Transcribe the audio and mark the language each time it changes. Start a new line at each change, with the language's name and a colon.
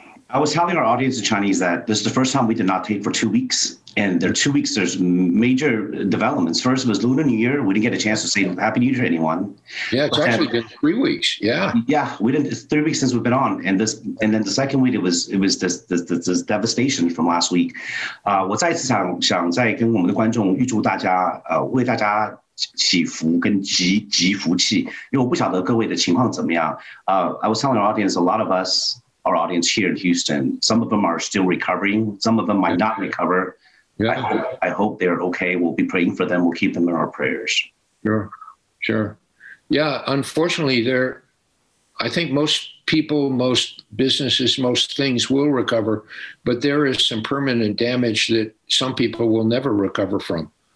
English: I was telling our audience in Chinese that this is the first time we did not tape for 2 weeks. And there are 2 weeks, there's major developments. First was Lunar New Year. We didn't get a chance to say Happy New Year to anyone. Yeah, it's actually been 3 weeks. Yeah. Yeah, we didn't. It's 3 weeks since we've been on, and then the second week it was this devastation from last week.
Chinese: 我再次想再跟我们的观众预祝大家为大家祈福跟集福气，因为我不晓得各位的情况怎么样。
English: I was telling our audience, a lot of us, our audience here in Houston, some of them are still recovering, some of them might not recover. Yeah. I hope they're okay. We'll be praying for them. We'll keep them in our prayers. Sure. Yeah, unfortunately, I think most people, most businesses, most things will recover, but there is some permanent damage that some people will never recover from.